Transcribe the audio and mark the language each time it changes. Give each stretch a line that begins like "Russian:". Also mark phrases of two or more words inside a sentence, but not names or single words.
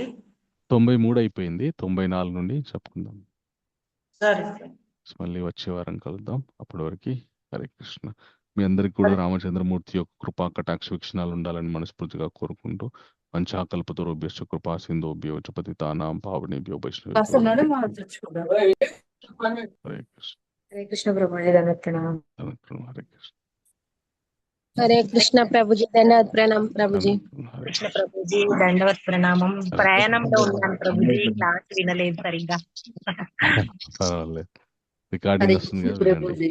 Telugu: 93 అయిపోయింది. 94 నుండి చెప్పుకుందాం. సరే, మళ్ళీ వచ్చే వారం కలుద్దాం. అప్పటి వరకు హరే కృష్ణ. మీ అందరికి కూడా రామచంద్రమూర్తి యొక్క కృపా కటాక్ష వీక్షణాలు ఉండాలని మనస్ఫూర్తిగా కోరుకుంటూ
Sanskrit: पञ्चाकल्पतरुभ्यश्च कृपा सिन्धुभ्यो च पतितानां पावनेभ्यो वैष्णवेभ्यो
Telugu: హరే కృష్ణ. హరే కృష్ణ ప్రభుజీ. హరే కృష్ణ. హరే కృష్ణ ప్రభుజీ. ధన్యవాద ప్రణామం ప్రభుజీ. కృష్ణ ప్రభుజీ దండవత్ ప్రణామం. ప్రయాణంలో ఉన్నాను ప్రభుజీ, క్లాస్ వినలేదు సరిగ్గా. పర్వాలేదు, రికార్డింగ్ వస్తుంది కదా, వినండి.